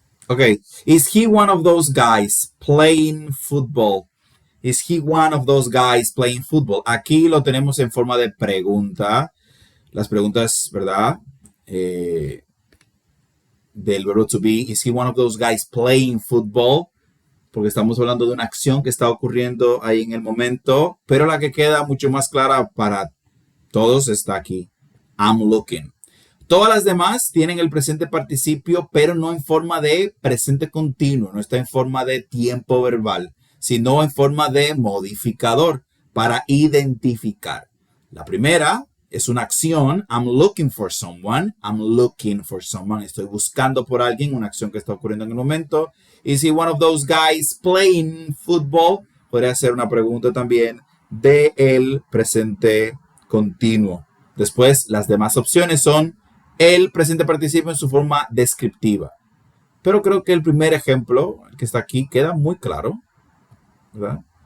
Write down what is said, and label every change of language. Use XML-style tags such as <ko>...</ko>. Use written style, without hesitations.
<en>Okay, is he one of those guys playing football? Is he one of those guys playing football?</en> <es>Aquí lo tenemos en forma de pregunta. Las preguntas, ¿verdad? Del verbo to be.</es> <en>Is he one of those guys playing football?</en> <es>Porque estamos hablando de una acción que está ocurriendo ahí en el momento, pero la que queda mucho más clara para todos está aquí.</es> <en>I'm looking.</en> <es>Todas las demás tienen el presente participio, pero no en forma de presente continuo, no está en forma de tiempo verbal, sino en forma de modificador para identificar. La primera es una acción.</es> <en>I'm looking for someone. I'm looking for someone.</en> <es>Estoy buscando por alguien, una acción que está ocurriendo en el momento.</es> <en>Is he one of those guys playing football?</en> <es>Podría ser una pregunta también del presente continuo. Después, las demás opciones son el presente participio en su forma descriptiva. Pero creo que el primer ejemplo, que está aquí, queda muy claro, ¿verdad?</es>